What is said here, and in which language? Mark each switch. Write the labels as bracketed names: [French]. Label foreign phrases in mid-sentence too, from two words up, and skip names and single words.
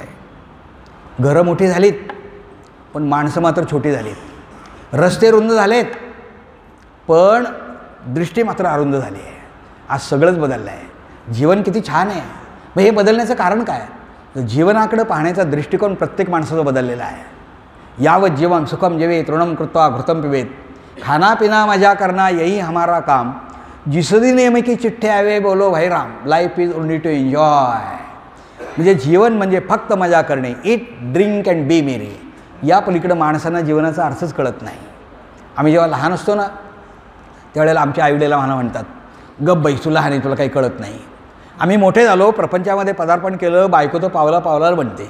[Marathi] घरं मोठी झालीत पण माणसं मात्र छोटी झालीत. रस्ते रुंद झालेत पण दृष्टी मात्र अरुंद झाली आहे. आज सगळंच बदललं आहे. जीवन किती छान आहे. मग हे बदलण्याचं कारण काय. तर जीवनाकडं पाहण्याचा दृष्टिकोन प्रत्येक माणसाचा बदललेला आहे. [Sanskrit] यावत जीवन सुखम जेवे तृणम कृत्वा घृतम पिबेत, [Hindi] खाना पिना मजा करना यही हमारा काम, जिसदी नेम की चिठ्ठे आवे बोलो भाई राम, [English] life is only to enjoy. [Marathi] म्हणजे जीवन म्हणजे फक्त मजा करणे, [English] eat drink and be merry. [Marathi] या पलीकडं माणसांना जीवनाचा अर्थच कळत नाही. आम्ही जेव्हा लहान असतो ना त्यावेळेला आमच्या आईवडिला म्हणतात गप बाई तू लहान आहे, तुला काही कळत नाही. आम्ही मोठे झालो, प्रपंचामध्ये पदार्पण केलं, बायको तर पावला पावलावर बनते.